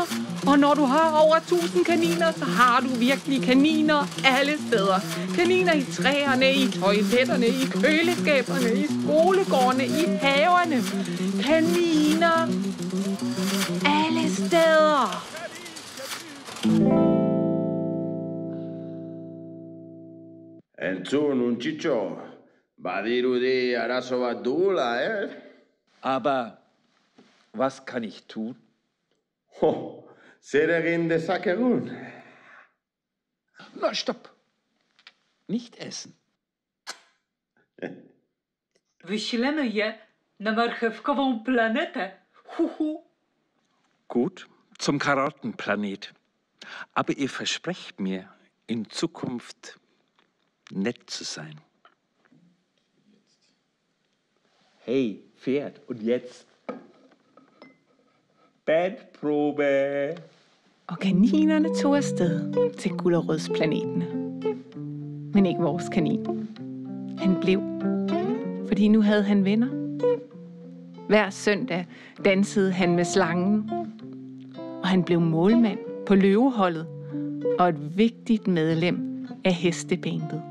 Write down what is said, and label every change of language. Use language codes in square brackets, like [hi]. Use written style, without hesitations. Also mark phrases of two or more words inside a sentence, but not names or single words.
[da] Og når du har over 1000 kaniner, så har du virkelig kaniner alle steder. Kaniner i træerne, i toiletterne, i køleskaberne, i skolegårdene, i haverne. Kaniner alle steder. [eu] Entzun, Unchicho. Badirudi arazo bat dugula, [de] Aber was kann ich tun? [eu] Ho, zer egin dezakegun? [de] Na, stopp. Nicht essen. [pl] Wyślemy je na marchewkową planetę. [de] Gut, zum Karottenplanet. Aber ihr versprecht mir, in Zukunft nett zu sein. Hey, Pferd, und jetzt? Bandprobe. [da] Og kaninerne tog afsted til Gulerødsplaneten. Men ikke vores kanin. Han blev, fordi nu havde han venner. Hver søndag dansede han med slangen. Og han blev målmand på løveholdet og et vigtigt medlem af hestebandet.